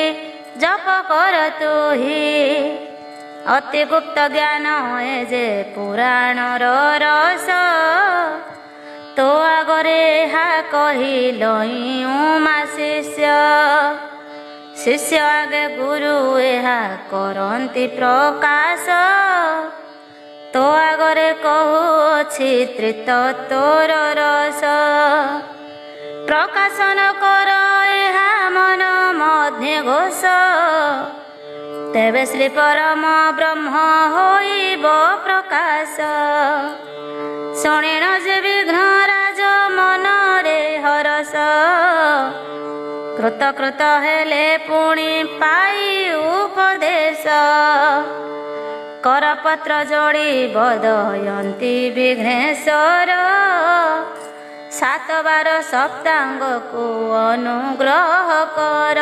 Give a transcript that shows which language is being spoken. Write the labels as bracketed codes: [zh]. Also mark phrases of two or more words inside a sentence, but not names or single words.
[or] ଜପ କର ତୁହି ଅତି ଗୁପ୍ତ ଜ୍ଞାନ ଏ ଯେ ପୁରାଣର ରସ ତୋ ଆଗରେ ଏହା କହିଲଇଁ ଉମା ଶିଷ୍ୟ ଶିଷ୍ୟ ଆଗେ ଗୁରୁ ଏହା କରନ୍ତି ପ୍ରକାଶ ତୋ ଆଗରେ କହୁଅଛି ତ୍ରିତତ୍ୱର ରସ ପ୍ରକାଶନ କର ଏହା ମନ ମଧ୍ୟ ଘୋଷ ତେବେ ଶ୍ରୀ ପରମ ବ୍ରହ୍ମ ହୋଇବ ପ୍ରକାଶ। ଶୁଣିଣ ଯେ ବିଘ୍ନ ରାଜ ମନରେ ହରଷ। କୃତ କୃତ ହେଲେ ପୁଣି ପାଇ ଉପଦେଶ। କରପତ୍ର ଯୋଡ଼ି ବଦୟନ୍ତି ବିଘ୍ନେଶ୍ୱର। [hi] 7 बार सप्तांग को अनुग्रह कर।